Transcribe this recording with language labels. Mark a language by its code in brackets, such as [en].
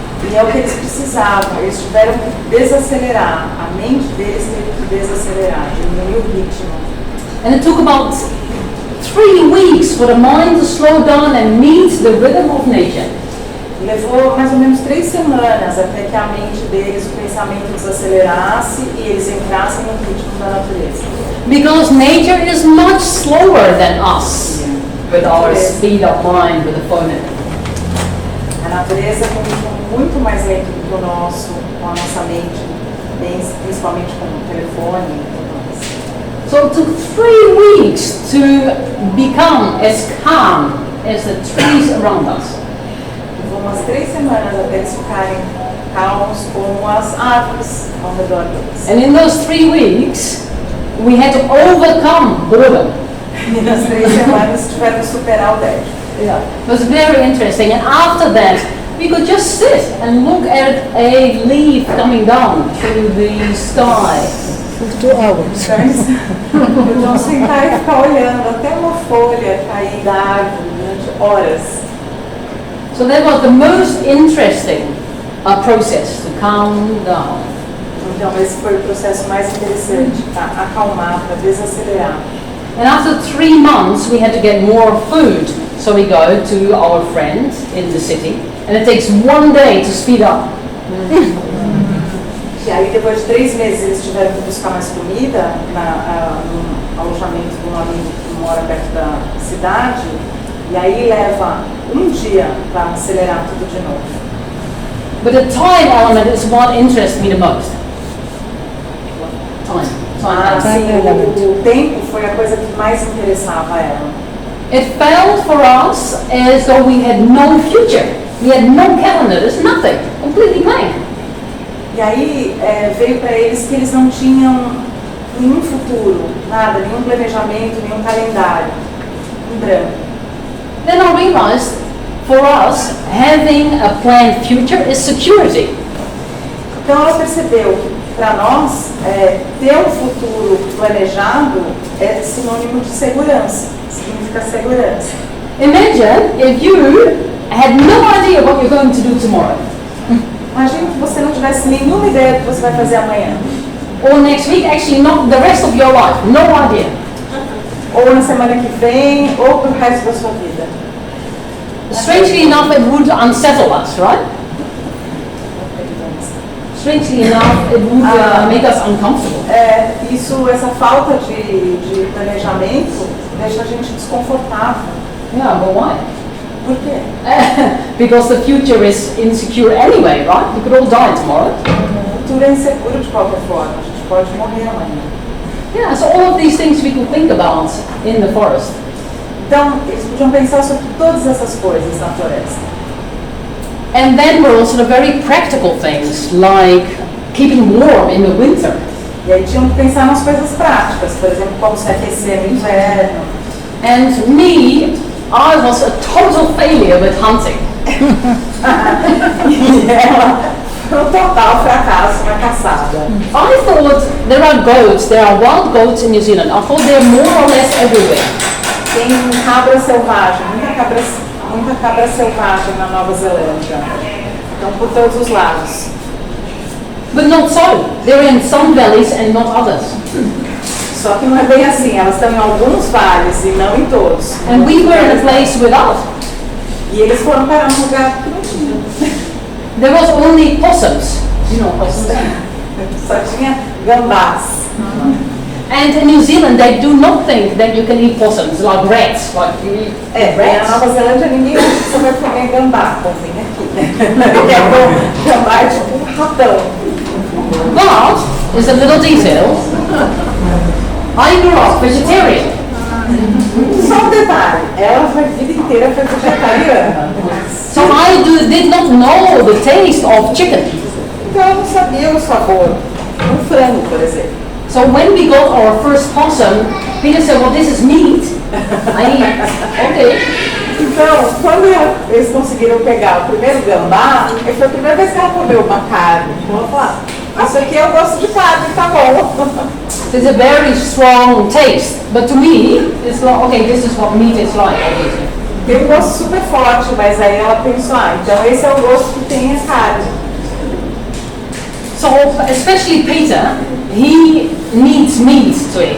[pt] E é o que eles precisavam, eles tiveram que desacelerar, a mente deles teve que desacelerar, diminuir o ritmo. [en] And it took about 3 weeks for the mind to slow down and meet the rhythm of nature. [pt] Levou mais ou menos 3 semanas até que a mente deles, o pensamento desacelerasse e eles entrassem no ritmo da natureza. [en] Because nature is much slower than us with our speed of mind, with the phone. [pt] A natureza é um ritmo muito mais lento do que o nosso, com a nossa mente, principalmente com o telefone e tudo mais. [en] So it took 3 weeks to become as calm as the trees around us. [pt] Levou umas 3 semanas até eles ficarem calmos como as árvores ao redor deles. [en] And in those 3 weeks, we had to overcome boredom. [pt] E nas 3 semanas tiveram que superar o tédio. [en] Yeah, it was very interesting. And after that, we could just sit and look at a leaf coming down through the sky. For 2 hours. [pt] Então eles podiam sentar e ficar olhando até uma folha cair da árvore durante horas. [en] So that was the most interesting process to calm down. [pt] Então esse foi o processo mais interessante, para acalmar, para desacelerar. [en] And after 3 months, we had to get more food. So we go to our friend in the city, and it takes 1 day to speed up. [pt] E aí depois de 3 meses eles tiveram que buscar mais comida no alojamento de um amigo que mora perto da cidade, e aí leva 1 dia para acelerar tudo de novo. [en] But the time element is what interests me the most. Time. [pt] Mas o tempo foi a coisa que mais interessava a ela. [en] It felt for us as though we had no future. We had no calendar, there's nothing, completely blank. [pt] E aí veio para eles que eles não tinham nenhum futuro, nada, nenhum planejamento, nenhum calendário, em branco. [en] Then I realized for us, having a planned future is security. [pt] Então ela percebeu que para nós ter um futuro planejado é sinônimo de segurança, significa segurança. [en] Imagine if you had no idea what you're going to do tomorrow. [pt] Imagina que você não tivesse nenhuma ideia do que você vai fazer amanhã. [en] Or next week, actually not the rest of your life, no idea. [pt] Ou na semana que vem, ou pro resto da sua vida. [en] Strangely enough, it would unsettle us, right? Strangely enough, it would make us uncomfortable. [pt] Essa falta de planejamento deixa a gente desconfortável. [en] Yeah, but why? [pt] Por quê? [en] Because the future is insecure anyway, right? We could all die tomorrow. [pt] O futuro é inseguro de qualquer forma, a gente pode morrer amanhã. [en] Yeah, so all of these things we could think about in the forest. [pt] Então, eles podiam pensar sobre todas essas coisas na floresta. [en] And then there are also the very practical things, like keeping warm in the winter. [pt] E aí tinham que pensar nas coisas práticas, por exemplo, como se aquecer no inverno. [en] And me, I was a total failure with hunting. [pt] E ela foi um total fracasso na caçada. [en] I thought there are goats, there are wild goats in New Zealand. I thought they're more or less everywhere. [pt] Tem cabra selvagem, muita cabra selvagem na Nova Zelândia. Então, por todos os lados. [en] But not so. They're in some valleys and not others. [pt] Só que não é bem assim, elas estão em alguns vales e não em todos. [en] And we were in a place without. [pt] E eles foram parar num lugar que não tinha. [en] There was only possums. You know possums. [pt] Só tinha gambás. [en] And in New Zealand, they do not think that you can eat possums like rats. Like you eat [pt] Na [en] rats. [pt] Nova Zelândia ninguém acha que você vai comer gambá. Bom, vem aqui. É bom, gambá é tipo um ratão. [en] But, is a little detail, I grew up vegetarian. [pt] Só um detalhe, ela foi a vida inteira foi vegetariana. [en] So I did not know the taste of chicken. [pt] Então ela não sabia o sabor do frango, por exemplo. [en] So when we got our first possum, Peter said, well, this is meat. I eat. Okay. [pt] Então, quando eles conseguiram pegar o primeiro gambá, foi a primeira vez que ela comeu uma carne. Ela falou, isso aqui eu gosto de carne, tá bom. [en] It's a very strong taste. But to me, it's like, okay, this is what meat is like, obviously. [pt] Tem um gosto super forte, mas aí ela pensou, então esse é o gosto que tem a carne. [en] So, especially Peter, he needs meat to eat.